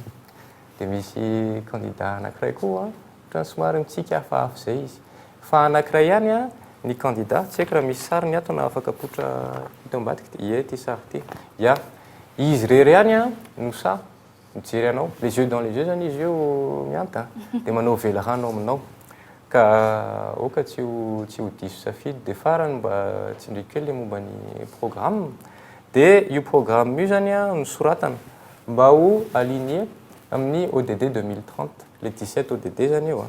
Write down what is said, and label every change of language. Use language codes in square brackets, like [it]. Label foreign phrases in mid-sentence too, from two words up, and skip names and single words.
[mg] Dia misy candidat anankiray koa ohatrany somary mitsika hafahafa izay izy. Fa anankiray ihany ny candidat, tsy haiko raha misy sary ny ato na afaka apoitra hita ambadika. Ie, ity sary ity. Ia, izy rery ihany no sa mijery anao. [fr] Les yeux dans les yeux [mg] zany izy io mianta. Dia manao vela rano aminao. Ka oka tsy ho diso safidy dia farany mba tsindriako kely momba ny programme. Dia io programme io zany nosoratana mba ho aligné amin'ny ODD 2030, le 17 ODD zany io.